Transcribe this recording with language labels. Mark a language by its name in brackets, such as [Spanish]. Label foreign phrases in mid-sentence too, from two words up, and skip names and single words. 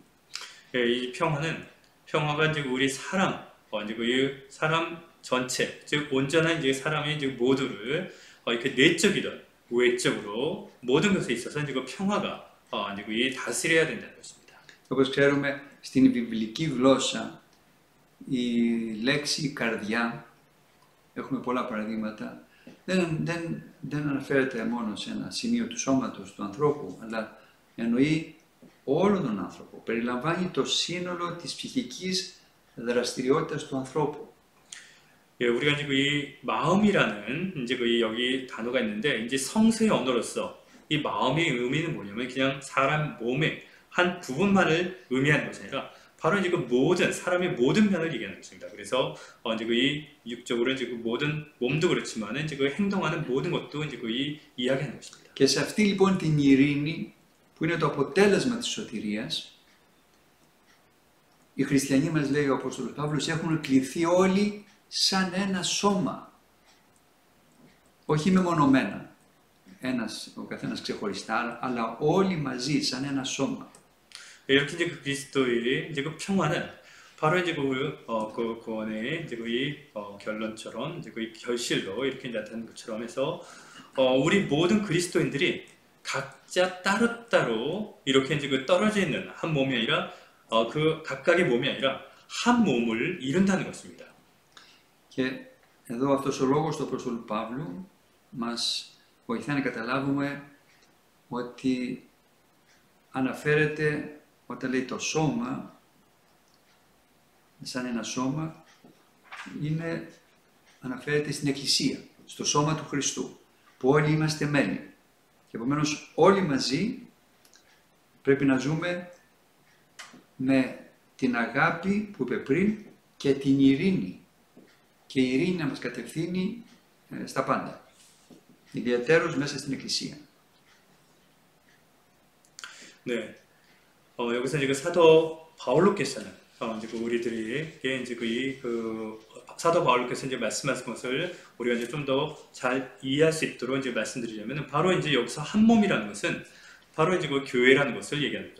[Korean] 이 평화가 이제 우리 사람, 이제 그 사람 전체, 즉 온전한 이제 사람의 이제 모두를 이렇게 내적이든 외적으로 모든 것에 있어서 이제 그 평화가 이제 그 다스려야 된다는 것입니다. [Greek] Όπως ξέρουμε, στην βιβλική γλώσσα η λέξη καρδιά, έχουμε πολλά παραδείγματα, δεν αναφέρεται μόνο σε ένα σημείο του σώματος του ανθρώπου, αλλά εννοεί όλον τον άνθρωπο. Περιλαμβάνει το σύνολο της ψυχικής δραστηριότητας του ανθρώπου. [Korean] 예, 우리가 이제 이 마음이라는 이제 그 여기 단어가 있는데 이제 성서의 언어로서 이 마음의 의미는 뭐냐면 그냥 사람 몸의 한 부분만을 의미하는 것이 아니라 바로 이제 그 모든 사람의 모든 면을 얘기하는 것입니다. 그래서 이제 그 이 육적으로 이제 그 모든 몸도 그렇지만은 이제 그 행동하는 모든 것도 이제 그 이야기하는 것입니다. [Greek] Και σε αυτή λοιπόν την ειρήνη που είναι το αποτέλεσμα της σωτηρίας, οι χριστιανοί μας λέει ο Απόστολος Παύλος έχουν κληθεί όλοι σαν ένα σώμα, όχι μεμονωμένα, ο καθένας ξεχωριστά, αλλά όλοι μαζί σαν ένα σώμα. [Korean] 이렇게 이제 그 그리스도의 이제 그 평화는 바로 이제 그 구원의 이제 그 결론처럼 이제 그 결실로 이렇게 나타난 것처럼 해서 우리 모든 그리스도인들이 각자 따로따로 이렇게 이제 그 떨어져 있는 한 몸이 아니라 그 각각의 몸이 아니라 한 몸을 이룬다는 것입니다. [Greek] Και εδώ αυτός ο λόγος του Απόστολου Παύλου μας βοηθάει να καταλάβουμε ότι αναφέρεται, όταν λέει το σώμα, σαν ένα σώμα, αναφέρεται στην Εκκλησία. στο σώμα του Χριστού, που όλοι είμαστε μέλη. Και επομένως όλοι μαζί πρέπει να ζούμε με την αγάπη που είπε πριν και την ειρήνη. Και η ειρήνη να μας κατευθύνει στα πάντα. Ιδιαίτερως μέσα στην Εκκλησία. [Korean] 네, 여기서 이제 사도 바울로께서는 이제 우리들에게 이제 사도 바울로께서 이제 말씀하신 것을 우리가 이제 좀 더 잘 이해할 수 있도록 이제 말씀드리자면 바로 이제 여기서 한 몸이라는 것은 바로 이제 그 교회라는 것을 얘기합니다.